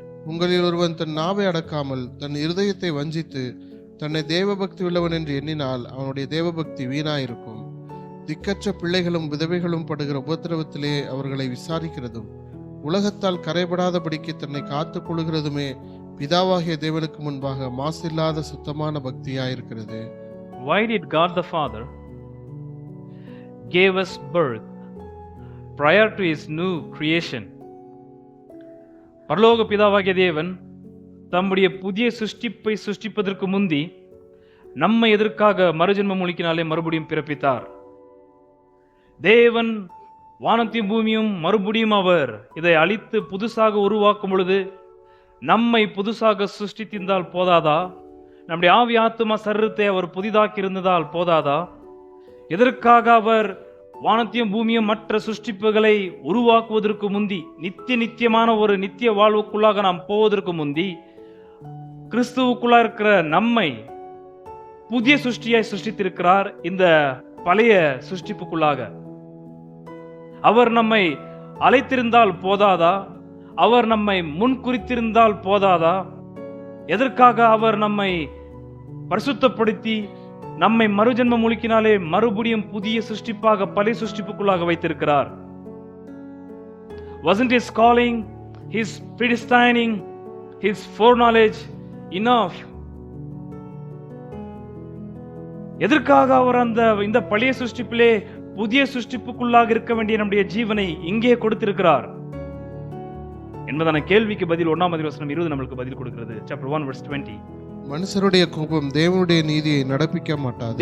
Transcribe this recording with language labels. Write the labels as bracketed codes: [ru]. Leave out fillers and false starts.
[ta] உங்களில் ஒருவன் தன் நாவை அடக்காமல் தன் இருதயத்தை வஞ்சித்து தன்னை தேவபக்தி உள்ளவன் என்று எண்ணினால் அவனுடைய தேவபக்தி வீணாயிருக்கும். திக்கற்ற பிள்ளைகளும் விதவைகளும் படுகிற உபத்திரவத்திலே அவர்களை விசாரிக்கிறதும் உலகத்தால் கரைபடாதபடிக்கு தன்னை காத்துக் கொள்கிறதுமே பிதாவாகிய தேவனுக்கு முன்பாக மாசில்லாத சுத்தமான பக்தியாயிருக்கிறது. [en] Why did God the Father gave us birth prior to his new creation? [ta] பரலோக பிதாவாகிய தேவன் தம்முடைய புதிய சிருஷ்டிப்பை சிருஷ்டிப்பதற்கு முந்தி நம்மை எதற்காக மறுஜென்ம முழுக்கினாலே மறுபடியும் பிறப்பித்தார்? தேவன் வானத்தையும் பூமியும் மறுபடியும் அவர் இதை அழித்து புதுசாக உருவாக்கும் பொழுது நம்மை புதுசாக சிருஷ்டித்திருந்தால் போதாதா? நம்முடைய ஆவி ஆத்துமா சரீரத்தை அவர் புதிதாக்கி இருந்ததால் போதாதா? எதற்காக அவர் வானத்தையும் பூமியும் மற்ற சிருஷ்டிப்புகளை உருவாக்குவதற்கு முந்தி, நித்தியமான ஒரு நித்திய வாழ்வுக்குள்ளாக நாம் போவதற்கு முந்தி, கிறிஸ்துவுக்குள்ளா இருக்கிற நம்மை புதிய சிருஷ்டியாய் சிருஷ்டித்திருக்கிறார். இந்த பழைய சிருஷ்டிப்புக்குள்ளாக அவர் நம்மை அழைத்திருந்தால் போதாதா? அவர் நம்மை முன் குறித்திருந்தால் போதாதா? எதற்காக அவர் நம்மை பரிசுத்தப்படுத்தி நம்மை மறுஜென்ம முழுக்கினாலே மறுபடியும் புதிய சிருஷ்டிப்பாக பழைய சிருஷ்டிப்புக்குள்ளாக வைத்திருக்கிறார்? [en] Wasn't his calling, his predestining, his foreknowledge enough? [ta] எதற்காக அவர் இந்த பழைய சிருஷ்டிப்பிலே புதிய சிருஷ்டிப்புக்குள்ளாக இருக்க வேண்டிய நம்முடைய ஜீவனை இங்கே கொடுத்திருக்கிறார் என்பதான கேள்விக்கு பதில் 1ஆம் வசனம் 20 நமக்கு பதில் கொடுக்கிறது. [en] Chapter 1 verse 20. [ta] மனுஷருடைய கோபம் தேவனுடைய நீதியை நடப்பிக்க மாட்டாது.